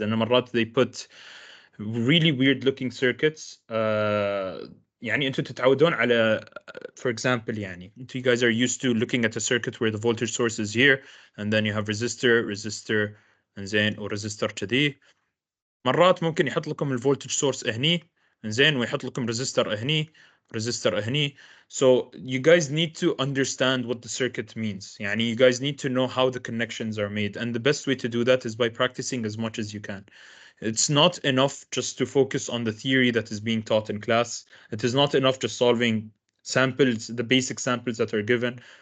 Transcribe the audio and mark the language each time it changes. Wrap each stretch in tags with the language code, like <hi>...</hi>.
<en>And</en> <ar>مرات</ar> <en>they put really weird looking circuits.</en> <ar>يعني أنتوا تتعودون على</ar> <en>for example يعني you guys are used to looking at a circuit where the voltage source is here and then you have resistor</en> <ar>زين وريزستور كذي. مرات ممكن يحط لكم الفولتج سورس هني زين ويحط لكم ريزستور هني ريزستور هني.</ar> <en>So you guys need to understand what the circuit means. يعني you guys need to know how the connections are made, and the best way to do that is by practicing as much as you can. It's not enough just to focus on the theory that is being taught in class. It is not enough just solving samples, the basic samples that are given.</en>